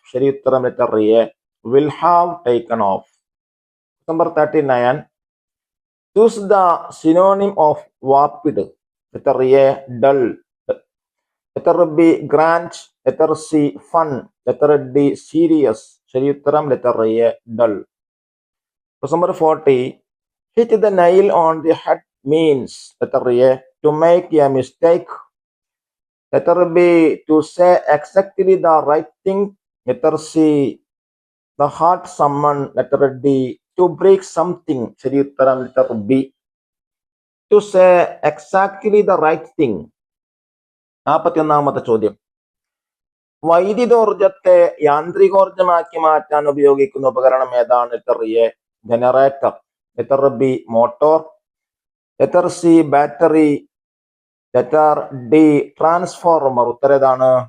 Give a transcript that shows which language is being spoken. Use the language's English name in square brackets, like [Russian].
[Malayalam] ശരി ഉത്തരം letter A [English] will have taken off. Number 39. Choose the synonym of vapid. Letter A dull. Letter B grand. Letter C fun. Letter D serious. [Malayalam] ശരി ഉത്തരം letter A dull. [English] Question number 40. Hit the nail on the head means. Letter A to make a mistake. Letter B to say exactly the right thing. Letter C the hurt someone. Letter D to break something. [Malayalam] ശരി ഉത്തരം letter B [English] to say exactly the right thing. [Malayalam] 41-ാമത്തെ ചോദ്യം. വൈദ്യുതോർജത്തെ യാന്ത്രികോർജമാക്കി മാറ്റാൻ ഉപയോഗിക്കുന്ന ഉപകരണം ഏതാണ്? Letter A generator, letter B motor, letter C battery, letter D transformer. ഉത്തരേതാണ്?